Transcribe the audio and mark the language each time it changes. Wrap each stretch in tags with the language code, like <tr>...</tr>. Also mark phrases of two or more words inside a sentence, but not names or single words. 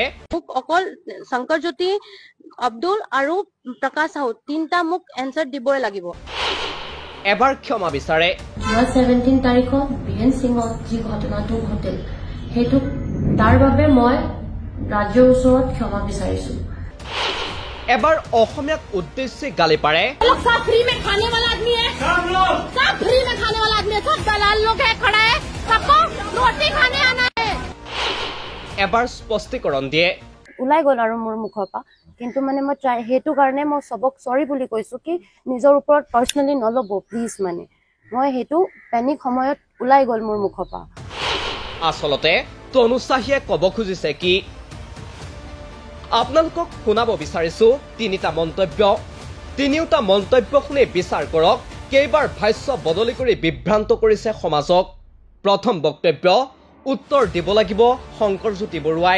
<as>মোক অকল শংকৰজ্যোতি আব্দুল আৰু প্ৰকাশ সাহু তিনটা মোক এনসাৰ দিবই লাগিব এবাৰ ক্ষমা বিচাৰে 17 তাৰিখত বিএন সিঙত যি ঘটনাটো ঘটিল হেতু তাৰ বাবে মই ৰাজ্যৰ ওচৰত ক্ষমা বিচাৰিছো এবাৰ অসমীয়াক উদ্দেশ্যে গালি পাৰে</as> <hi>सब फ्री में खाने वाला आदमी है सब फ्री में खाने वाला आदमी है सब दलाल लोग है खड़ा है सबको रोटी खाने आना है</hi> <as>এবাৰ স্পষ্টীকৰণ দিয়ে ওলাই গ'ল আৰু মোৰ মুখৰ পৰা কিন্তু মানে মই হেতু কাৰণে মই সবক সৰি বুলি কৈছো কি নিজৰ ওপৰত পাৰ্সনালি নলব প্লিজ মানে মই হেতু পেনিক সময়ত ওলাই গ'ল মোৰ মুখৰ পৰা আসলতে তনু চাহিয়ে কব খুজিছে কি আপোনালোকক শুনাব বিচাৰিছো তিনিটা মন্তব্য তিনিওটা মন্তব্য শুনি বিচাৰ কৰক কেইবাৰ ভাষ্য বদলি কৰি বিভ্ৰান্ত কৰিছে সমাজক প্ৰথম বক্তব্য উত্তৰ দিব লাগিব শংকৰজ্যোতি বৰুৱাই</as>